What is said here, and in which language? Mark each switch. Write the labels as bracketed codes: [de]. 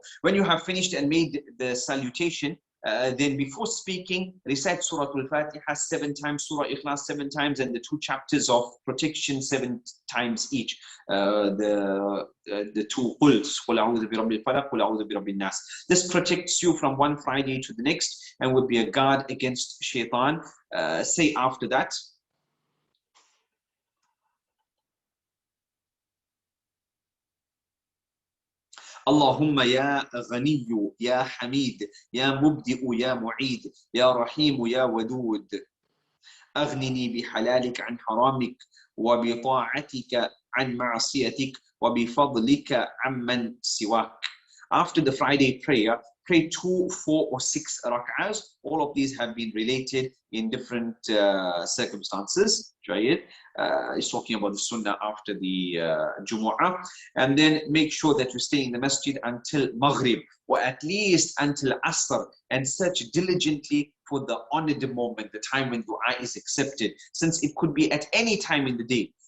[en] When you have finished and made the salutation, then before speaking, recite Surah Al-Fatiha 7 times, Surah Ikhlas 7 times, and the 2 chapters of protection 7 times each. The 2 quls, Qul a'udhu bi rabbil falaq, Qul a'udhu bi rabbin nas. This protects you from one Friday to the next and would be a guard against shaitan. [ar] Say after that, اللهم يا غني يا حميد يا مبدئ يا معيد يا رحيم يا ودود أغنني بحلالك عن حرامك وبطاعتك عن معصيتك وبفضلك عمن سواك. [en] After the Friday prayer, pray 2, 4 or 6 rak'ahs. All of these have been related in different circumstances. He's talking about the sunnah after the Jumu'ah. And then make sure that you stay in the masjid until Maghrib, or at least until Asr, and search diligently for the honored moment, the time when dua is accepted, since it could be at any time in the day.